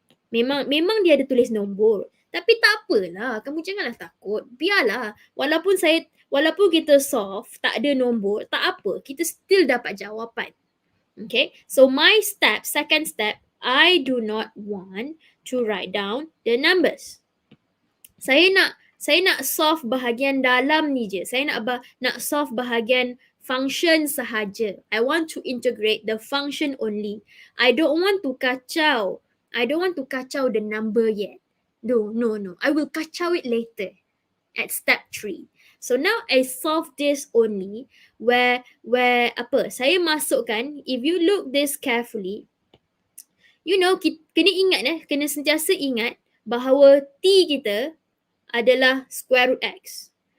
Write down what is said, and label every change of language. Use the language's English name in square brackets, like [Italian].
[Malay] Memang dia ada tulis nombor. Tapi tak apalah, kamu janganlah takut. Biarlah. Walaupun kita solve tak ada nombor, tak apa. Kita still dapat jawapan. [English] Okay, so my second step, I do not want to write down the numbers. [Malay] Saya nak solve bahagian dalam ni je. Saya nak solve bahagian function sahaja. [English] I want to integrate the function only. I don't want to kacau the number yet. No. I will kacau it later at step 3. So now I solve this only where [Malay] saya masukkan, [English] if you look this carefully, you know, [Malay] kena sentiasa ingat bahawa t kita adalah [English] square root x.